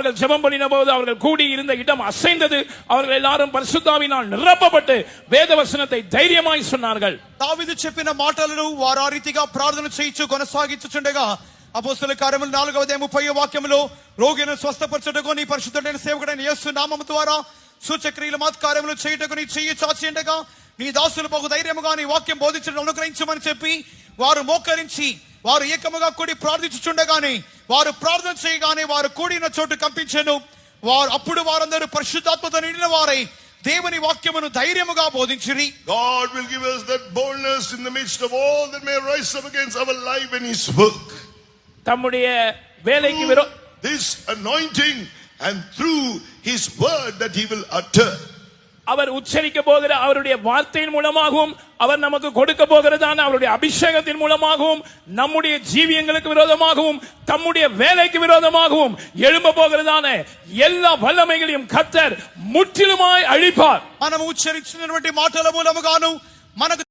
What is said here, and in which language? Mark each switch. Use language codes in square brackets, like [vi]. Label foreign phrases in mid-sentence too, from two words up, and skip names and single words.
[ta] அவர்கள் ஜெபம் பண்ணின போது அவர்கள் கூடி இருந்த இடம் அசைந்தது. அவர்கள் எல்லாரும் பரிசுத்தாவினால் நிரப்பப்பட்டு வேதவசனத்தை தைரியமாய் சொன்னார்கள். [te] దావీదు చెప్పిన మాటలను వారు ఆ రీతిగా ప్రార్థన చేయించు కొనసాగించుచుండగా అపోస్తలుల కార్యములు 4వ అధ్యాయం 30వ వాక్యములో రోగులను స్వస్థపరచుటకు నీ పరిశుద్ధుడైన సేవకుడైన యేసు నామము ద్వారా సూచక్రియలు కార్యములు చేయుటకు నీ చెయ్యి చాచి ఉండగా నీ దాసులు బహు ధైర్యముగా నీ వాక్యం బోధించడం అనుగ్రహించమని చెప్పి వారు మోకరించి వారు ఏకముగా కూడి ప్రార్థించుచుండగానే వారు ప్రార్థన చేయగానే వారు కూడిన చోటు కంపించెను. వారు అప్పుడు వారందరూ పరిశుద్ధాత్మతో నిండిన వారై దేవుని వాక్యమును ధైర్యముగా బోధించిరి. [en] God will give us that boldness in the midst of all that may rise up against our life in his work. [ta] தம்முடைய வேலைக்கு [en] this anointing and through his word that he will utter. [ta] அவர் உச்சரிக்க போகிற அவருடைய வார்த்தையின் மூலமாகவும் அவர் நமக்கு கொடுக்க போகிறதான அவருடைய அபிஷேகத்தின் மூலமாகவும் நம்முடைய ஜீவியங்களுக்கு விரோதமாகவும் தம்முடைய வேலைக்கு விரோதமாகவும் எழும்ப போகிறதான எல்லா வல்லமைகளையும் கர்த்தர் முற்றிலுமாய் அழிப்பார். [te] మనం ఉచ్చరించినటువంటి మాటల మూలముగాను మనకు